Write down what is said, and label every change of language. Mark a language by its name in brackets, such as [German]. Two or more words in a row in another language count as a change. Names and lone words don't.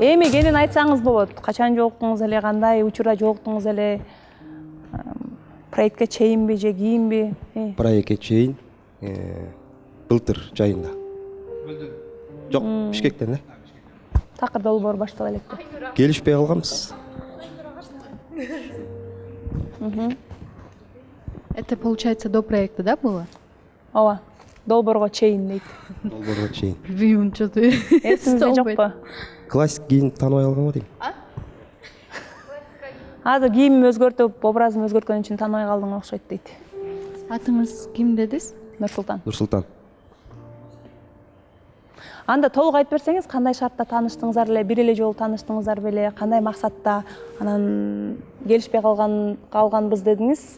[Kyrgyz] Эми кенен айтсаңыз болот. Качан жолуктуңуз эле, кандай учурда жолуктуңуз эле? Проектке чейинби же кийинби? Проектке чейин былтыр жайында. Жок, Бишкектен да. Такыр долбоор баштала электи. Келишпей калганбыз. [Russian] Это получается до проекта, да, было? [Kyrgyz] Ооба. Долбоорго чейин дейт. Долбоорго чейин. Билбейм, [Russian] что-то. [Kyrgyz] Эсиңизде жокпу? Классик кийин тааныбай калганбы дейм. Азыр кийимим өзгөртүп, образым өзгөрткөн үчүн тааныбай калдың окшойт дейт. Атыңыз ким дедиз? Нурсултан. Нурсултан. Анда толук айтып берсеңиз, кандай шартта тааныштыңыздар эле, бир эле жолу тааныштыңыздар беле, кандай максатта, анан келишпей калганбыз дедиңиз.